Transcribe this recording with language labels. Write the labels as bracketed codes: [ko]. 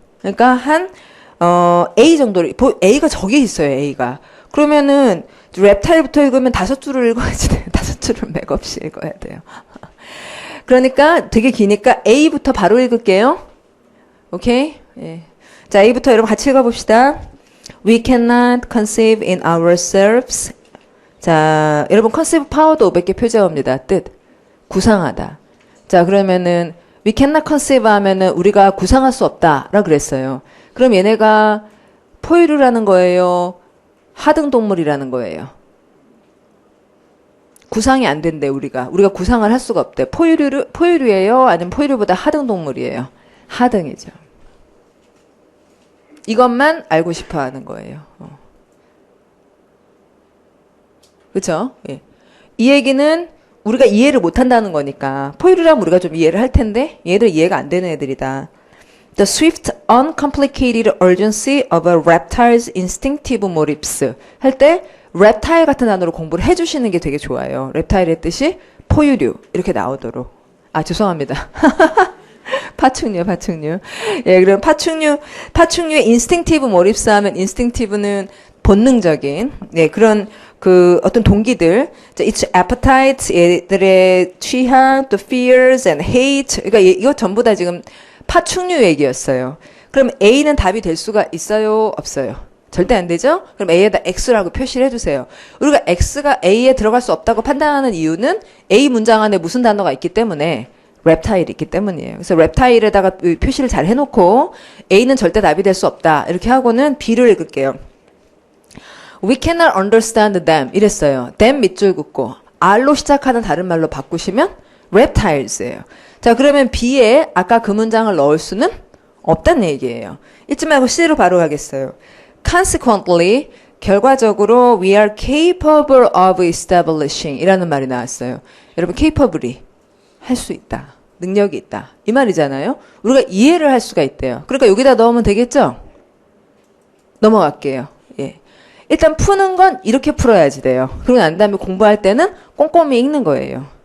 [ko] 그러니까 한 A 정도로 A가 저기 있어요. A가. 그러면은 reptile부터 읽으면 5줄을 읽어야지 돼요. 5줄을 맥없이 읽어야 돼요. 그러니까 되게 기니까 A부터 바로 읽을게요. 오케이? 예. 자, A부터 여러분 같이 읽어봅시다. [en] We cannot conceive in ourselves. [ko] 자, 여러분 conceive 파워도 500개 표제어입니다. 뜻. 구상하다. 자, 그러면은 [en] we cannot conceive [ko] 하면은 우리가 구상할 수 없다. 라고 그랬어요. 그럼 얘네가 포유류라는 거예요? 하등 동물이라는 거예요? 구상이 안 된대, 우리가 구상을 할 수가 없대. 포유류예요? 아니면 포유류보다 하등 동물이에요? 하등이죠. 이것만 알고 싶어 하는 거예요. 그쵸? 예. 이 얘기는 우리가 이해를 못 한다는 거니까. 포유류라면 우리가 좀 이해를 할 텐데, 얘들 이해가 안 되는 애들이다. [en] The swift, uncomplicated urgency of a reptile's instinctive motives. [ko] 할 때, reptile 같은 단어로 공부를 해주시는 게 되게 좋아요. reptile의 뜻이 포유류. 이렇게 나오도록. 죄송합니다. 파충류. 예, 그럼 파충류의 instinctive motives 하면 instinctive는 본능적인, 네, 그런 어떤 동기들, [en] its appetite, [ko] 얘들의 취향, 또 [en] fears and hate. [ko] 그러니까 이거 전부 다 지금 파충류 얘기였어요. 그럼 A는 답이 될 수가 있어요? 없어요? 절대 안 되죠? 그럼 A에다 X라고 표시를 해주세요. 우리가 X가 A에 들어갈 수 없다고 판단하는 이유는 A 문장 안에 무슨 단어가 있기 때문에 reptile이 있기 때문이에요. 그래서 reptile에다가 표시를 잘 해놓고 A는 절대 답이 될 수 없다. 이렇게 하고는 B를 읽을게요. [en] We cannot understand them. [ko] 이랬어요. them 밑줄 긋고 R로 시작하는 다른 말로 바꾸시면 reptiles예요. 자, 그러면 B에 아까 그 문장을 넣을 수는 없다는 얘기예요. 잊지 말고 C로 바로 가겠어요. Consequently, 결과적으로 [en] we are capable of establishing [ko] 이라는 말이 나왔어요. 여러분, capable이 할 수 있다. 능력이 있다. 이 말이잖아요. 우리가 이해를 할 수가 있대요. 그러니까 여기다 넣으면 되겠죠? 넘어갈게요. 예. 일단 푸는 건 이렇게 풀어야지 돼요. 그러고 난 다음에 공부할 때는 꼼꼼히 읽는 거예요.